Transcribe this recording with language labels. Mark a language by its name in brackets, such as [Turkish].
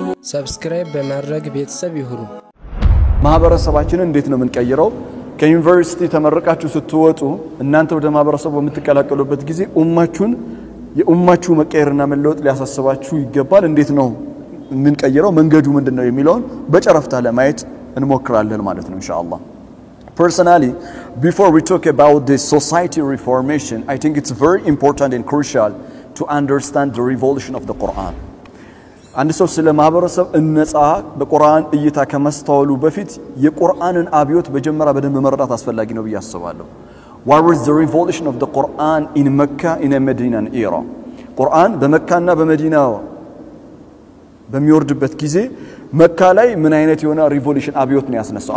[Amharic] ሰብስክራይብ በማድረግ ቤተሰብ ይሁኑ። ማህበረሰባችንን እንዴት ነው የምንቀይረው? ከዩኒቨርሲቲ ተመረቃችሁ ስትወጡ እናንተ ወደ ማህበረሰቡ የምትቀላቀሉበት ጊዜ የኡማችሁ መቀየርና መለወጥ ሊያሳስባችሁ ይገባል። እንዴት ነው የምንቀይረው? መንገዱ ምንድነው የሚለውን በጨረፍታ ለማየት እንሞክራለን ማለት ነው ኢንሻአላህ። [English] Personally, before we talk about this society reformation, I think it's very important and crucial to understand the revolution of the Quran. [Amharic] አንድ ሰው ስለ ማህበረሰብ እነጻ በቁርአን እይታ ከመስተዋሉ በፊት የቁርአንን አብዮት በጀመራ በደንብ መረዳት አስፈላጊ ነው ብዬ አስባለሁ። [English] What was the revolution of the Quran in Mecca in a Medinan era? [Amharic] ቁርአን በመካና በመዲና በሚወርድበት ጊዜ መካ ላይ ምን አይነት የሆነ ሪቮሉሽን አብዮት ነው ያስነሳው?